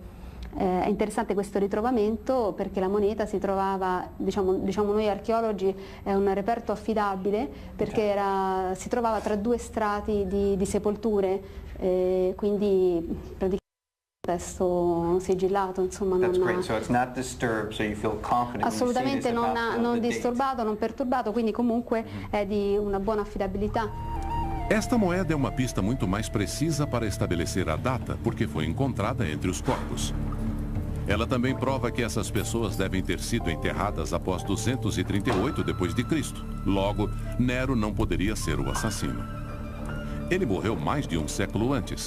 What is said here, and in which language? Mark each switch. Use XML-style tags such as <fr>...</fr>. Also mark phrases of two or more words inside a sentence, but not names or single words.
<it>È interessante questo ritrovamento perché la moneta si trovava, diciamo noi archeologi, è un reperto affidabile perché si trovava tra due strati di sepolture, quindi praticamente testo sigillato, insomma. Assolutamente non disturbato, non perturbato, quindi comunque è di una buona affidabilità.</it> <pt>Esta moeda é uma pista muito mais precisa para estabelecer a data, porque foi encontrada entre os corpos. Ela também prova que essas pessoas devem ter sido enterradas após 238 d.C. Logo, Nero não poderia ser o assassino. Ele morreu mais de um século antes.</pt>